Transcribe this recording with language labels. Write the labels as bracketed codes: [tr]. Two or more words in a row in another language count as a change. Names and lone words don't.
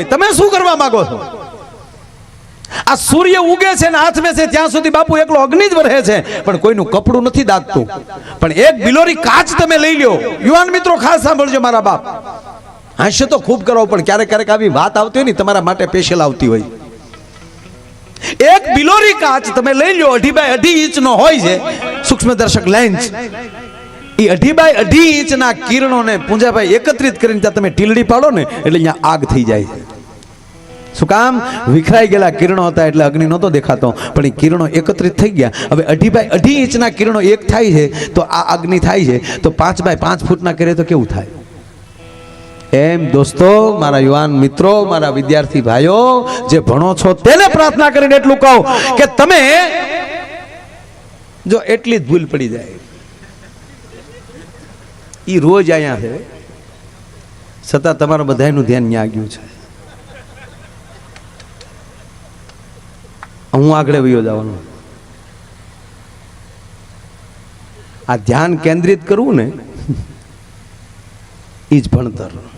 [gu] તમે શું કરવા માંગો છો? આ સૂર્ય ઉગે છે ને હાથ में છે ત્યાં સુધી બાપુ એકલો અગ્નિ જ વરહે છે, પણ કોઈનું કપડું નથી દાગતું। પણ એક બિલોરી કાચ તમે લઈ લ્યો। યુવાન મિત્રો ખાસ સાંભળજો, મારા બાપ હાસ્ય તો ખૂબ કરો પણ ક્યારેક ક્યારેક આવી વાત આવતી હોય ને તમારા માટે સ્પેશલ આવતી હોય। એક બિલોરી કાચ તમે લઈ લો 2.5 બાય 2.5 ઇંચ નો હોય છે સૂક્ષ્મદર્શક લેન્સ। ઈ 2.5 બાય 2.5 ઇંચ ના કિરણો ને પૂંજાભાઈ એકત્રિત કરીને ત્યાં તમે ટીલડી પાડો ને એટલે અહીંયા આગ થઈ જાય છે। શું કામ? વિખરાઈ ગયેલા કિરણો હતા એટલે અગ્નિ નહોતો દેખાતો, પણ એ કિરણો એકત્રિત થઈ ગયા। હવે 2.5 બાય 2.5 इंचના કિરણો એક થાય છે તો આ અગ્નિ થાય છે, તો 5 બાય 5 ફૂટના કરે તો કેવું થાય? એમ દોસ્તો, મારા યુવાન મિત્રો, મારા વિદ્યાર્થી ભાઈઓ જે ભણો છો તેને પ્રાર્થના કરીને એટલું કહો કે તમે જો એટલી જ ભૂલ પડી જાય એ રોજ અહીંયા છે, છતાં તમારા બધાનું ધ્યાન ન્યા ગયું છે. હું આગળ વયો જવાનું. આ ધ્યાન કેન્દ્રિત કરવું ને એ જ ભણતર.